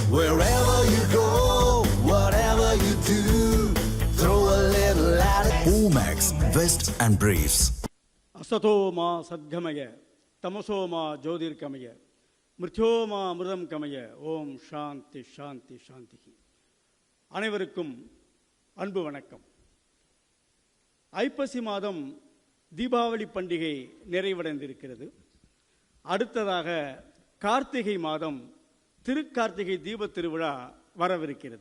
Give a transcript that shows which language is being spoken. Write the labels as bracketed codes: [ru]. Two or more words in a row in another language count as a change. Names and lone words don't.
[en] Wherever you go, whatever you do, throw a little at it. Omax, Vest and Briefs. [sa] असतो मा सद्गमय तमसो मा ज्योतिर्गमय मृत्यो मा अमृतं गमय. ॐ शान्ति शान्ति शान्ति. [ta] அனைவருக்கும் அன்பு வணக்கம். ஐப்பசி மாதம் தீபாவளி பண்டிகை நிறைவடைந்திருக்கிறது. அடுத்ததாக கார்த்திகை மாதம் திருக்கார்த்திகை தீப திருவிழா வரவிருக்கிறது.